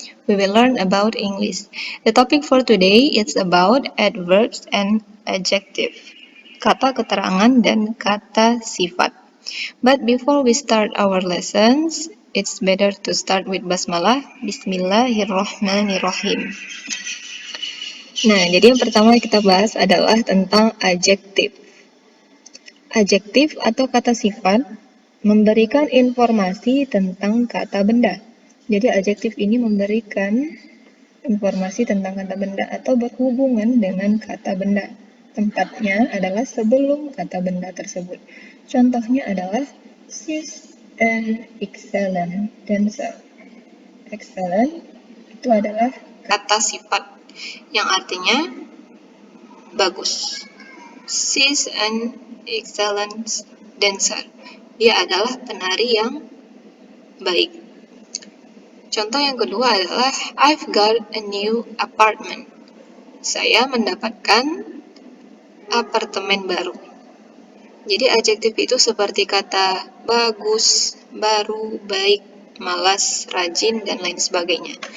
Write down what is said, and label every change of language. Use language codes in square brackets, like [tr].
[en] We will learn about English. The topic for today is about adverbs and adjective. [id] Kata keterangan dan kata sifat. [en] But before we start our lessons, it's better to start with basmalah. [ar] Bismillahirrahmanirrahim. [id] Nah, jadi yang pertama kita bahas adalah tentang adjective. Adjektif atau kata sifat memberikan informasi tentang kata benda. Jadi adjektif ini memberikan informasi tentang kata benda atau berhubungan dengan kata benda. Tempatnya adalah sebelum kata benda tersebut. Contohnya adalah [en] she's an excellent dancer. [id] Excellent itu adalah kata sifat yang artinya bagus. [en] She's an excellent dancer. [id] Dia adalah penari yang baik. Contoh yang kedua adalah [en] I've got a new apartment. [id] Saya mendapatkan apartemen baru. Jadi adjektif itu seperti kata bagus, baru, baik, malas, rajin, dan lain sebagainya.